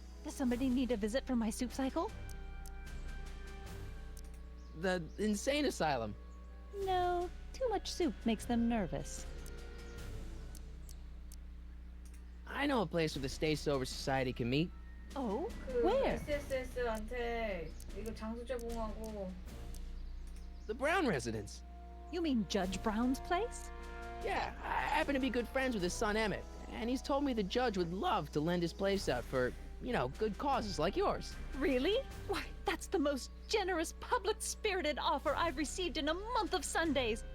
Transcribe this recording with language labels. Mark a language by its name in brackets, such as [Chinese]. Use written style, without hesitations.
[English] Does somebody need a visit from my soup cycle? The Insane Asylum. No, too much soup makes them nervous. I know a place where the Stay Sober Society can meet. Oh, [Korean] 그 [English] where? [Korean] SSS한테 이거 장소 제공하고. [English] The Brown residence. You mean Judge Brown's place? Yeah, I happen to be good friends with his son Emmett, and he's told me the judge would love to lend his place out for, you know, good causes like yours. Really? Why, that's the most generous, public-spirited offer I've received in a month of Sundays.